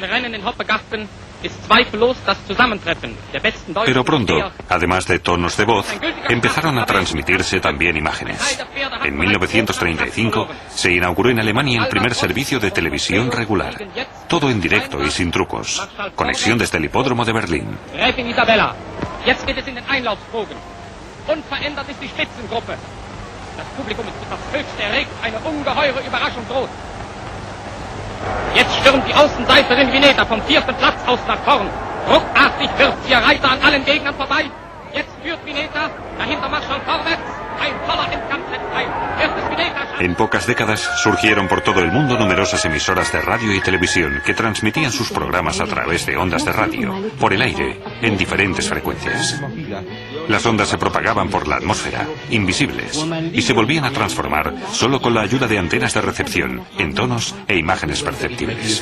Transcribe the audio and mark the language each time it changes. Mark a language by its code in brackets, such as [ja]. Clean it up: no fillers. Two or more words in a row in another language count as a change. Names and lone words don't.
[es] Pero pronto, además de tonos de voz, empezaron a transmitirse también imágenes. En 1935 se inauguró en Alemania el primer servicio de televisión regular. Todo en directo y sin trucos. Conexión desde el hipódromo de Berlín. [de] Unverändert ist die Spitzengruppe. Das Publikum ist bis aufs Höchste erregt. Eine ungeheure Überraschung droht. Jetzt stürmt die Außenseiterin Vineta vom 4. Platz aus nach vorn. Ruckartig wirft ihr Reiter an allen Gegnern vorbei. Jetzt führt Vineta. Dahinter Marschall vorwärts. Ein toller Endkampf setzt ein. Erstes Vineta. [es] En pocas décadas surgieron por todo el mundo numerosas emisoras de radio y televisión que transmitían sus programas a través de ondas de radio, por el aire, en diferentes frecuencias. Las ondas se propagaban por la atmósfera, invisibles, y se volvían a transformar solo con la ayuda de antenas de recepción, en tonos e imágenes perceptibles.